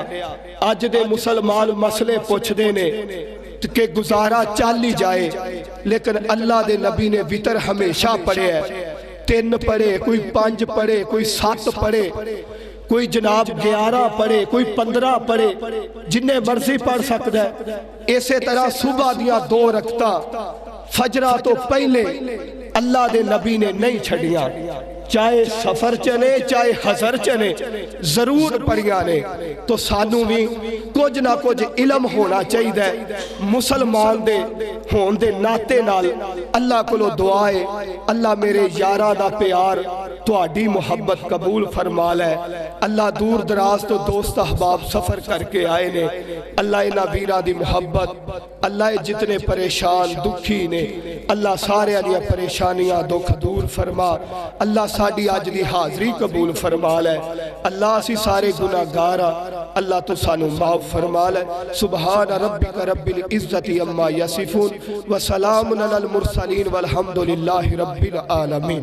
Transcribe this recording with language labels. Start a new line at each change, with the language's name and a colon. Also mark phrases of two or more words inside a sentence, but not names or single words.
Punjabi: آج دے مسلمان مسئلے پوچھ دینے کہ گزارا چالی جائے، لیکن اللہ دے نبی نے وطر ہمیشہ پڑھے ہے۔ 3 پڑھے، کوئی 5 پڑھے، کوئی 7 پڑھے، کوئی جناب 11 پڑھے، کوئی 15 پڑھے، جنہیں مرضی پڑھ سکتا ہے۔ اسی طرح صبح دیاں 2 رکعتاں فجرہ تو پہلے اللہ دے نبی نے نہیں چھڑیاں، چاہے سفر چلے چاہے حضر چلے، ضرور پڑھیاں نے۔ تو سانوں بھی کچھ نہ کچھ علم ہونا چاہیے، مسلمان دے ہون دے ناتے نال اللہ کو دعائے اللہ میرے یاراں دا پیار تہاڈی محبت قبول فرما لے۔ اللہ دور دراز تو دوست احباب سفر کر کے آئے نے، اللہ انہاں ویراں دی محبت، اللہ جتنے پریشان دکھی نے اللہ سارے دیاں پریشانیاں دکھ دور فرما۔ اللہ ساڈی اج دی حاضری قبول فرما لے۔ اللہ اسی سارے گناہگار اللہ تو سانو معاف فرما لے۔
Arabic: سبحان ربک رب العزت عما یصفون وسلام علی المرسلین والحمد للہ رب العالمین۔